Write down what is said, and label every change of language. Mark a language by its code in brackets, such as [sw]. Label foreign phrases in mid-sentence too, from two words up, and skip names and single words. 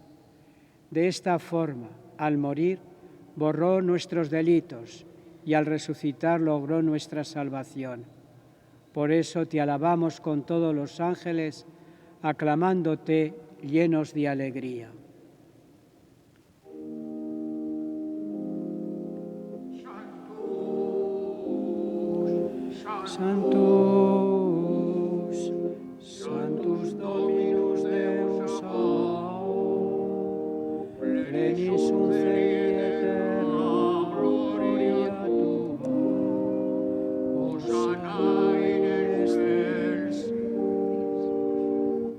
[es] De esta forma, al morir, borró nuestros delitos y al resucitar logró nuestra salvación. Por eso te alabamos con todos los ángeles, aclamándote llenos de alegría. [la] Sanctus, Sanctus Dominus Deus plenis sunt celi et terra gloria tua, Hosanna in excelsis.